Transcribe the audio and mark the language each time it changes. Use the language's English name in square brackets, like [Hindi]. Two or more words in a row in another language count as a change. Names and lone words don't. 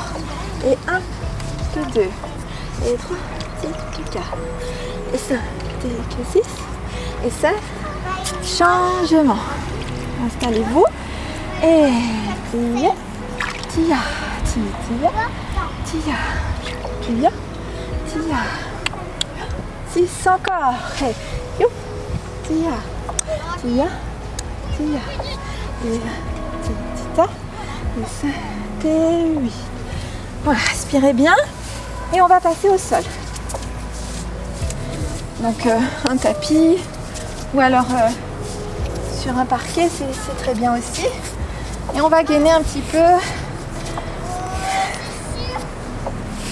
[French] Et 1, 2, et 3, 4, et 5, et 6, et 7. Changement. Installez-vous. Et tia, tia, tia, tia, tia, tia. 6 encore. Et you, tia, tia, tia. Et tia, et 7 et 8. Voilà, respirez bien. Et on va passer au sol. Donc un tapis ou alors sur un parquet, c'est très bien aussi. Et on va gainer un petit peu.